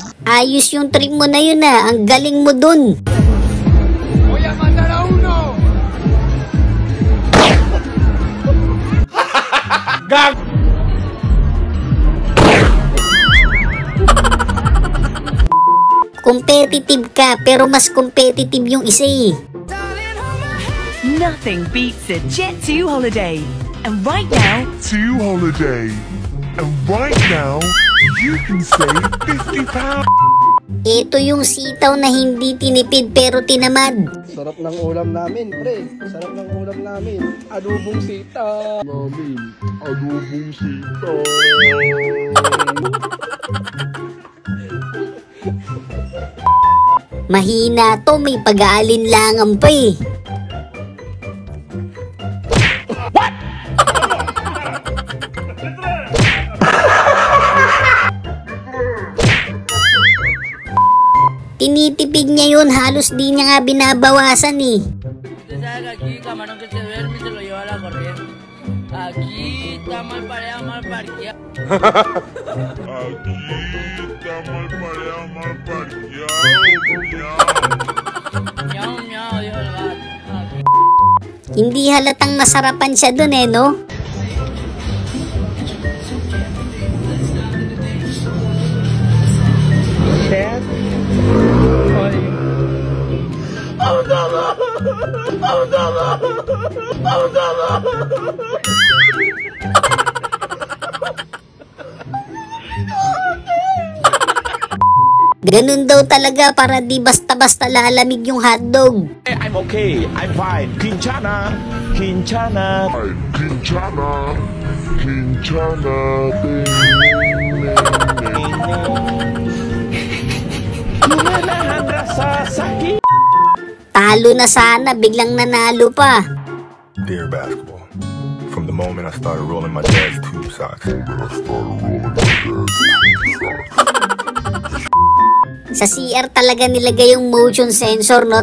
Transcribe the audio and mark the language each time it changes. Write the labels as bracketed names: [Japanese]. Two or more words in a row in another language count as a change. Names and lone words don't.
[Filipino] Ayos yung trip mo na yun ah. Ang galing mo dun. [Spanish] Voy a matar a uno. [Filipino] Gag! Competitive ka, pero mas competitive yung isa eh. [English] Nothing beats a Jet2 holiday. And right now, you can save £50. [Filipino] Ito yung sitaw na hindi tinipid pero tinamad. Sarap ng ulam namin, pre. Sarap ng ulam namin. Adobong sitaw. Mahina to, may pag-aalinlangan pa eh. Tinitipid niya yun, halos di niya nga binabawasan eh. [Spanish] Aquí, camarón que se duerme se lo lleva la corriente. Aquí está mal pareado, mal parqueado. Miau, miau, dijo el gato. [Filipino] Hindi halatang nasarapan siya dun eh, no? Ganun daw talaga para di basta-basta lalamig yung hotdog. [English] I'm okay. I'm fine. Quinchana. [Filipino] Talo na sana, biglang nanalo pa. [English] Dear basketball, from the moment I started rolling my dad's tube socks. [Filipino] Sa CR talaga nilagay yung [English] motion sensor, [Filipino] no?